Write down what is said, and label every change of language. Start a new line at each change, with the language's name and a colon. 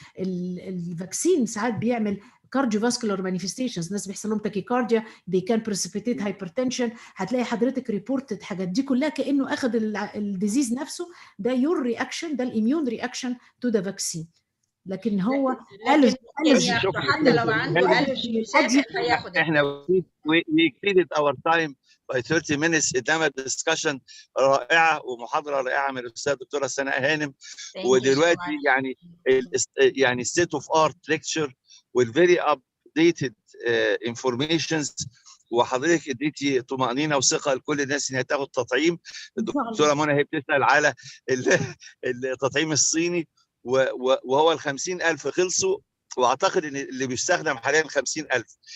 Arabic: الفاكسين ساعات بيعمل كارديوفاسكولار مانيفستيشنز، ناس بيحصل لهم تاكيكارديا، دي كان بريسيبيتيت هايبرتنشن، هتلاقي حضرتك ريبورتد حاجات دي كلها كانه اخذ الديزيز نفسه. ده يور رياكشن، ده الاميون رياكشن تو ذا فاكسين. لكن هو حتى لو عنده الرجي مسافر هياخد. احنا
English: we exceeded our time by 30 minutes.
Arabic: قدامنا ديسكشن رائعه ومحاضره رائعه من الاستاذه الدكتوره سناء هانم. ودلوقتي يعني
English: state of art lecture
Arabic: والفيري ابديتد انفورميشنز، وحضرتك اديتي طمانينه وثقه لكل الناس ان هي تاخد تطعيم. الدكتوره منى هي بتسال على التطعيم الصيني، وهو ال 50,000 خلصوا، واعتقد ان اللي بيستخدم حاليا 50,000.